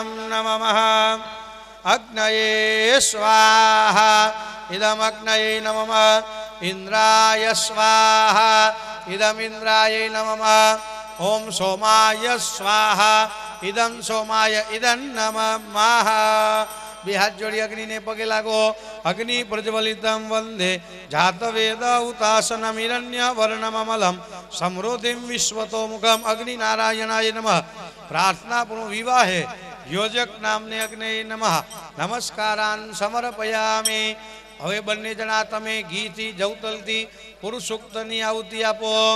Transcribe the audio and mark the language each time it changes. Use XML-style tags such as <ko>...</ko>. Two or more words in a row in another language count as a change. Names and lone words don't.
<sa>नमः अग्नये स्वाहा इदम अग्नये नमः इंद्राय स्वाहा इदम इंद्राय नमः ओम सोमाय स्वाहा इदम सोमाय इदं नमः</sa> <gu>બેહાથ જોડી અગ્નિ ને પગે લાગો</gu> <sa>अग्नि प्रज्वलितं वंदे जातवेद उतासनमिरण्य वर्णममलं समृद्धिं विश्वतोमुखम् अग्नि नारायणाय नमः प्रार्थना पूर्व विवाहे योजक नामने अग्नि नमः नमस्कारान् समर्पयामि</sa> <gu>હવે બન્ને જના તમે ઘીથી જૌતલથી પુરુષોક્તની આહુતિ આપો</gu>